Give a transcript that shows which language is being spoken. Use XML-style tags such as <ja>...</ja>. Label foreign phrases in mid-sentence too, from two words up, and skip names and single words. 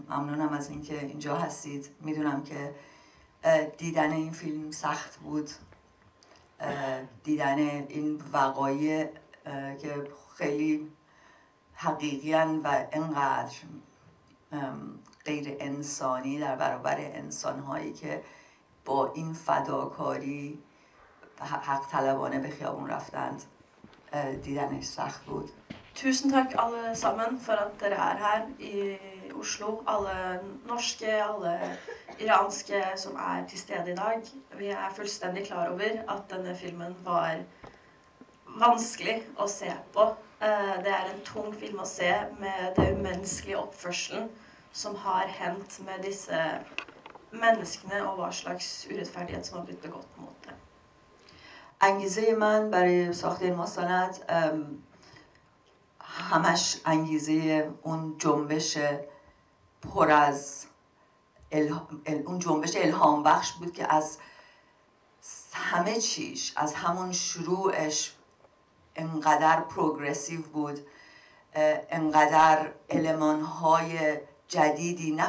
<fa>ممنونم از اینکه اینجا هستید. میدونم که دیدن این فیلم سخت بود، دیدن این وقایع که خیلی حقیقیان و انقدر غیر انسانی در برابر انسانهایی که با این فداکاری حق طلبانه به خیابون رفتند. دیدنش سخت بود.</fa> <no>Tusen takk alle sammen for at dere her i Oslo. Alle norske, alle iranske som til stede i dag. Vi fullstendig klar over at denne filmen var vanskelig å se på. Det en tung film å se med det umenneskelige oppførselen som har hendt med disse menneskene og hva slags urettferdighet som har blitt begått mot dem.</no> <fa>انگیزه من برای ساخت این مستند همش انگیزه اون جنبش پر از اون جنبش الهام بخش بود که از همه چیش، از همون شروعش انقدر پروگرسیو بود، انقدر المانهای جدیدی نه</fa>